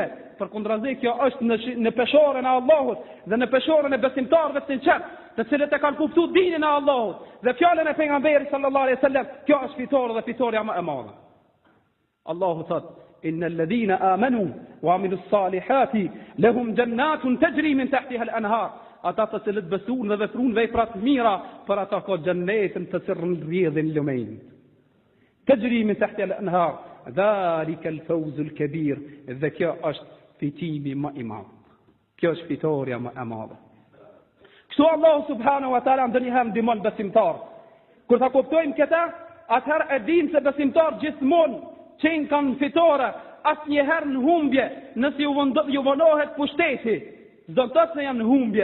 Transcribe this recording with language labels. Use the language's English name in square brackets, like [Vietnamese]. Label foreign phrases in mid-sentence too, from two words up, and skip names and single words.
[Albanian] Përkundrazi kjo është në peshorën e Allahut dhe në peshorën e besimtarëve të sinqert, të cilët e kanë kuptuar dinin e Allahut dhe fjalën e pejgamberit [Arabic] صلى الله عليه وسلم. [Albanian] Kjo është fitore dhe fitoria më e madhe. Allahu thotë: [Arabic] إن الذين آمنوا وعملوا الصالحات لهم جنات تجري من تحتها الأنهار. [Albanian] Ata të cilët besojnë dhe veprojnë vepra të mira, për ata ka xhennetin të cilën rrjedhin lumen. [Arabic] تجري من تحتها الأنهار ذلك الفوز الكبير. [Albanian] Dhe kjo është fitimi më i madh. Kjo është fitoria më e madhe. Kështu Allahu [Arabic] سبحانه وتعالى [Albanian] ndonjëherë ndihmon besimtar. Kur ta kuptojmë këtë, atëherë e dimë se besimtar gjithmonë që kanë fitore, asnjëherë në humbje, nëse ju vonohet pushteti, s'do të thotë se janë në humbje.